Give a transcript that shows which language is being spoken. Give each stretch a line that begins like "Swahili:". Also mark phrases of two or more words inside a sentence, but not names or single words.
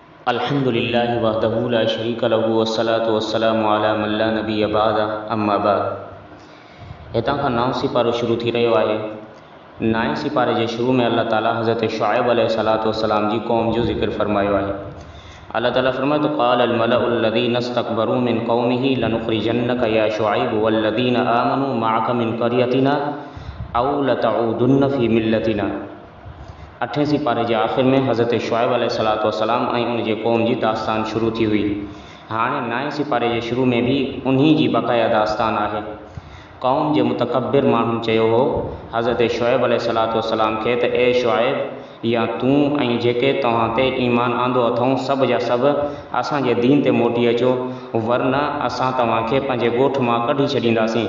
Arabic: الحمد لله وحده لا شريك له والصلاة والسلام على من لا نبي بعد أما بعد.
Sindhi: हितां खां नओं सिपारो शुरू थी रहियो आहे। नएं सिपारे जे शुरू में अल्लाह ताला हज़रत शुआइब
Arabic: عليه الصلاة والسلام
Sindhi: जी क़ौम जो ज़िक्र फरमायो आहे। अल्लाह ताला फरमाए तो
Arabic: قال الملأ الذين استكبروا من قومه لنخرجنك يا شعيب والذين آمنوا معك من قريتنا أو لتعودن في ملتنا.
Sindhi: 8वें सिपारे जे आख़िर में हज़रत शुआइब
Arabic: عليه الصلاة والسلام
Sindhi: ऐं उन जे क़ौम जी दास्तान शुरू थी हुई। हाणे नएं सिपारे जे शुरू में भी उन्ही जी बक़ाया दास्तान आहे। क़ौम जे मुतकब्बिर माण्हुनि चयो हो हज़रत शुआइब
Arabic: عليه الصلاة والسلام
Sindhi: खे त ए शुआइब या तूं ऐं जेके तव्हां ते ईमान आंदो अथऊं सभु जा सभु असांजे दीन ते मोटी अचो, वरना असां तव्हांखे पंहिंजे ॻोठ मां कढी छॾींदासीं।